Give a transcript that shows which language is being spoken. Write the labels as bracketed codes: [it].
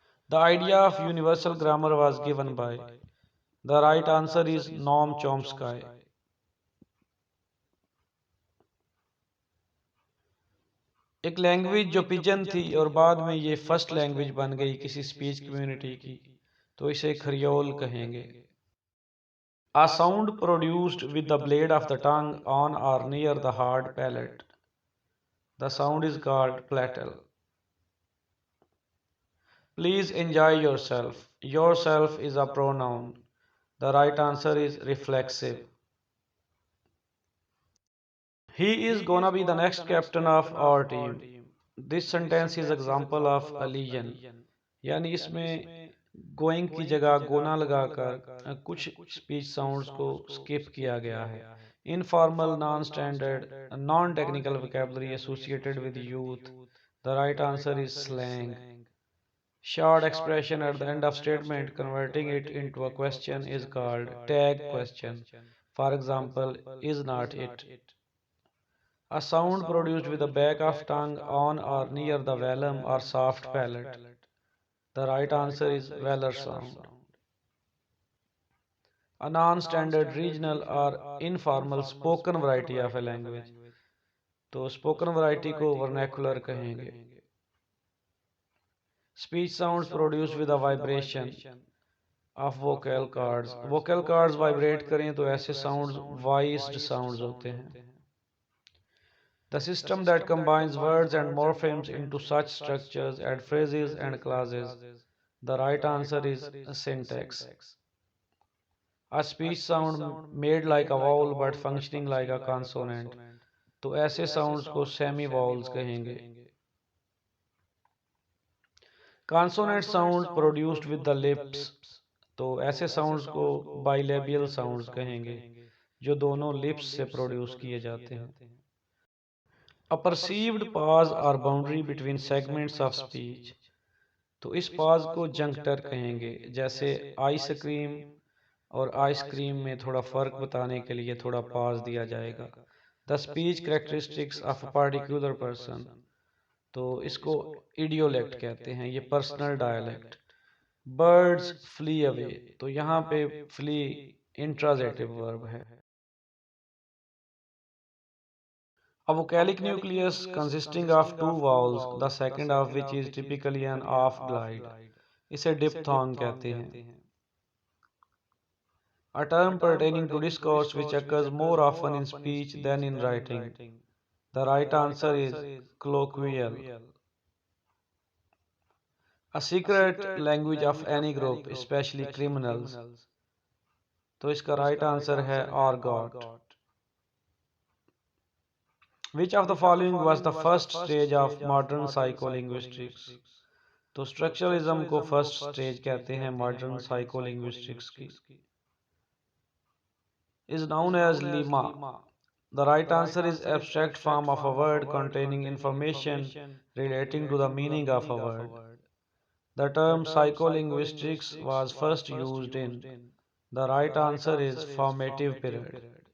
[en] The idea of universal grammar was given by. The right answer is Noam Chomsky. [ur] ایک language جو pigeon تھی اور بعد میں یہ فرسٹ لینگویج بن گئی کسی اسپیچ کمیونٹی کی، تو اسے کھریول کہیں گے. [en] A sound produced with the blade of the tongue on or near the hard palate. The sound is called platal. Please enjoy yourself. Yourself is a pronoun. The right answer is reflexive. He is gonna be the next captain of our team. This sentence is example of allusion. [ur] یعنی اس میں going کی جگہ گونا لگا کر کچھ speech sounds کو skip کیا گیا ہے. [en] Informal, non-standard, non-technical vocabulary associated with youth. The right answer is slang. Short expression at the end of statement, converting it into a question is called tag question. For example, is not it. A sound produced with the back of tongue on or near the velum or soft palate. The right answer is velar sound. A non-standard, regional or informal spoken variety of a language. [ur] تو spoken variety کو vernacular کہیں گے. [en] Speech sounds produced with a vibration of vocal cords. Vocal cords vibrate [ur] کریں تو ایسے [en] sounds voiced sounds [ur] ہوتے ہیں. [en] The system that combines words and morphemes into such structures add phrases and clauses. The right answer is syntax. A speech sound made like a vowel but functioning like a consonant. [ur] تو ایسے sounds کو semi vowels کہیں گے. [en] Consonant sounds produced with the lips. [ur] تو ایسے sounds کو bilabial sounds کہیں گے جو دونوں lips سے produce کیے جاتے ہیں. [en] A perceived pause or boundary between segments of speech. [ur] تو اس pause کو juncture کہیں گے. جیسے آئس کریم اور آئس کریم میں تھوڑا فرق بتانے کے لیے تھوڑا pause دیا جائے گا. [en] The speech characteristics of a particular person. [ur] تو اس کو ایڈیولیکٹ کہتے ہیں، یہ personal dialect. [en] Birds flee away. [ur] تو یہاں پہ [en] flee intransitive verb ہے. A vocalic nucleus consisting of two vowels, the second of which is typically an off glide. [ur] اسے diphthong کہتے ہیں. [en] A term pertaining to discourse which occurs more often in speech than in writing. The right answer is colloquial. A secret language of any group, especially criminals. [ur] تو اس کا [en] right answer [ur] ہے argot. [en] Which of the following was the first stage of modern psycholinguistics? [ur] تو structuralism کو first stage کہتے ہیں modern psycho linguistics کی. [en] is known as lemma. The right answer is abstract form of a word containing information relating to the meaning of a word. The term psycholinguistics was first used in. The right answer is formative period.